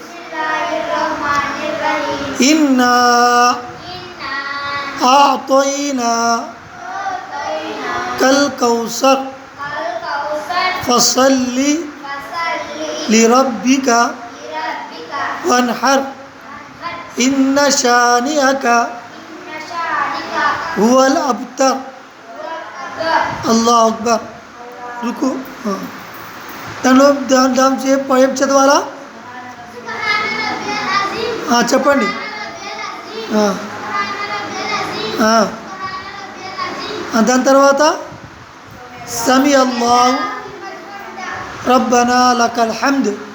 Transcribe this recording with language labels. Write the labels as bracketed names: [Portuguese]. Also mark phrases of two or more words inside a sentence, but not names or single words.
[Arabic] إنا أعطيناك الكوثر فصل لربك وانحر إن شانئك هو الأبتر. الله أكبر. [Telugu] రుకు. దానిలో దాని ఏం చదవాలా చెప్పండి. దాని తర్వాత [Arabic] سمع الله ربنا لك الحمد.